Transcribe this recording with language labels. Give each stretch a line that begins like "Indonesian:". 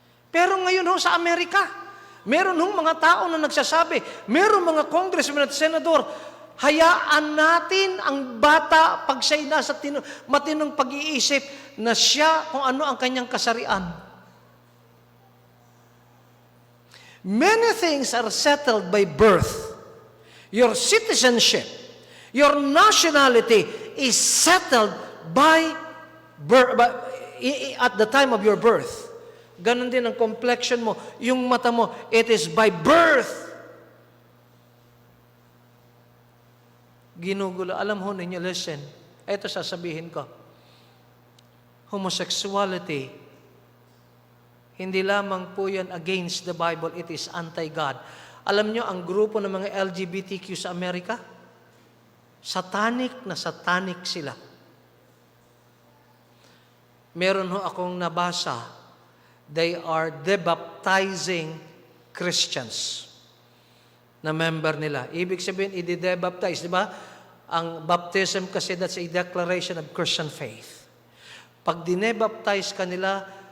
Filipino: Pero ngayon ho sa Amerika, meron hong mga tao na nagsasabi, meron mga congressman at senador, hayaan natin ang bata pag siya'y nasa matinong pag-iisip na siya kung ano ang kanyang kasarian.
English: Many things are settled by birth. Your citizenship, your nationality is settled by birth, at the time of your birth.
Filipino: Ganon din ang complexion mo, yung mata mo,
English: it is by birth.
Filipino: Ginugulo. Alam ho ninyo, listen, ito sasabihin ko.
English: Homosexuality,
Filipino: hindi lamang po yan
English: against the Bible, it is anti-God.
Filipino: Alam nyo, ang grupo ng mga LGBTQ sa Amerika, satanic na satanic sila. Meron ho akong nabasa,
English: they are debaptizing Christians
Filipino: na member nila. Ibig sabihin, i-debaptize, di ba? Ang baptism kasi,
English: that's a declaration of Christian faith.
Filipino: Pag dinebaptize ka nila,